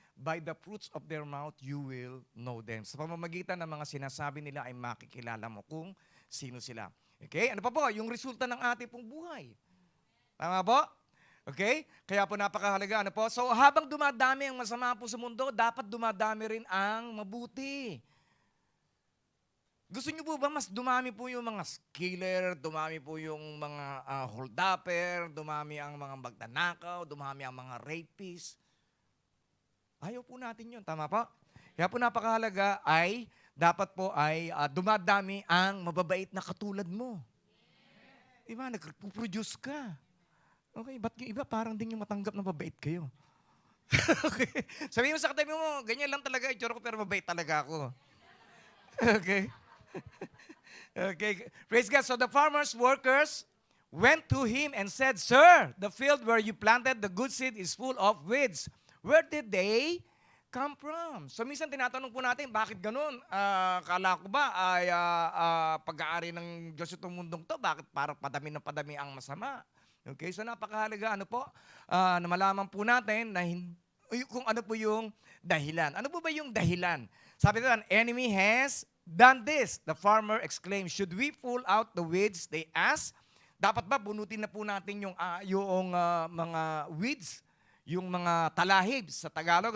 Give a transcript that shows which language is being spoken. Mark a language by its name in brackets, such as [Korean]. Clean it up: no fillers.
[English] By the fruits of their mouth, you will know them. [Filipino] Sa pamamagitan ng mga sinasabi nila ay makikilala mo kung sino sila. Okay? Ano pa po? Yung resulta ng ating pong buhay. Tama po? Okay? Kaya po napakahalaga. Ano po? So habang dumadami ang masama po sa mundo, dapat dumadami rin ang mabuti. Gusto niyo po ba mas dumami po yung mga killer, dumami po yung mga hold-upper, dumami ang mga magnanakaw, dumami ang mga rapist? Ayaw po natin yun. Tama po? Kaya po napakahalaga ay dapat po ay dumadami ang mababait na katulad mo. Diba? Nagpo-produce ka. Okay, ba't yung iba parang din yung matanggap na mabait kayo? Okay. Sabihin mo sa katabi mo, ganyan lang talaga itsura ko pero mabait talaga ako. Okay. Okay. [English] Praise God. So the farmers, workers went to him and said, Sir, the field where you planted the good seed is full of weeds. Where did they come from? [Filipino] So minsan tinatanong po natin, bakit ganun? Kala ko ba ay pag-aari ng Diyos itong mundong to? Bakit parang padami ng padami ang masama? Okay, so napakahalaga na malaman po natin na kung ano po yung dahilan. Ano po ba yung dahilan? Sabi nila, [English] an enemy has done this. The farmer exclaimed, should we pull out the weeds? They asked. [Filipino] Dapat ba bunutin na po natin yung mga weeds, yung mga talahib sa Tagalog?